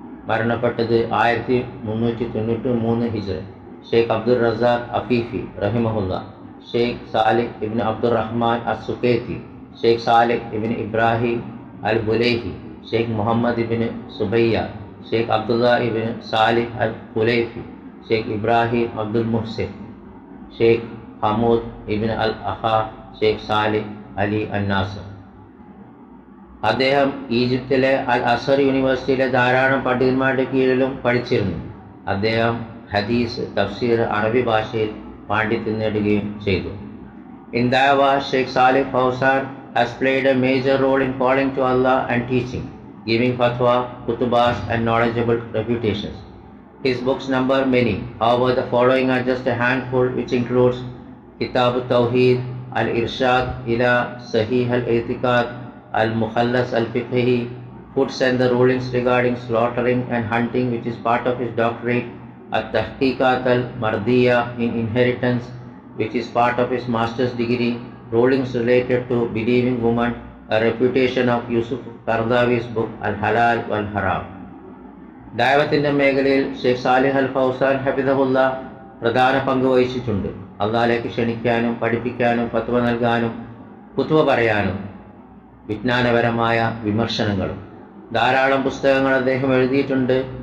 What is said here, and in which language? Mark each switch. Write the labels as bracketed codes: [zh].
[ml] മരണപ്പെട്ടത് 1393 ഹിജ്റി, ഷെയ്ഖ് അബ്ദുൽ റസാഖ് അഫീഫി റഹിമഹുല്ല, Sheikh Salih ഇബ്ൻ Abdur Rahman അസ്-സുകൈത്തി, Sheikh Salih ഇബ്ൻ Ibrahim അൽ ബുലൈഹി, Sheikh Muhammad ഇബ്ൻ Subbaiah, Sheikh Abdullah ഇബ്ൻ Salih അൽ ഖുലൈഫി, ഷെയ്ഖ് ഇബ്രാഹിം അബ്ദുൽ മുഹ്സിൻ, ഷെയ്ഖ് ഹമൂദ് ഇബ്ൻ അൽ അഹ, Sheikh Salih Ali Al Nassr. അദ്ദേഹം ഈജിപ്തിലെ അൽ അസർ യൂണിവേഴ്സിറ്റിയിലെ ധാരാളം പണ്ഡിതന്മാരുടെ കീഴിലും പഠിച്ചിരുന്നു. അദ്ദേഹം ഹദീസ്, തഫ്സീർ, അറബി ഭാഷയിൽ പാണ്ഡിത്യം നേടുകയും ചെയ്തു. [en] In Dawah, Sheikh Salih Fawzan has played a major role in calling to Allah and teaching, giving fatwa, kutubas and knowledgeable reputations. His books number many. However, the following are just a handful, which includes Kitab al-Tawheed, Al-Irshad ila Sahih al-I'tiqad, Al-Mukhallas al-Fiqhi, Foods and the Rulings regarding slaughtering and hunting, which is part of his doctorate, At-Tahqiqat al-Mardiya in Inheritance, which is part of his master's degree, Rulings related to believing women, a refutation of Yusuf Qaradawi's book Al-Halal wal-Haram. [ml] ദഅവത്തിന്റെ മേഖലയിൽ Sheikh Salih അൽ ഫൗസാൻ ഹഫിദഹുല്ല പ്രധാന പങ്ക് വഹിച്ചിട്ടുണ്ട്. അള്ളാഹിലേക്ക് ക്ഷണിക്കാനും പഠിപ്പിക്കാനും ഫത്വ നൽകാനും ഫത്വ പറയാനും വിജ്ഞാനപരമായ വിമർശനങ്ങളും ധാരാളം പുസ്തകങ്ങൾ അദ്ദേഹം എഴുതിയിട്ടുണ്ട്.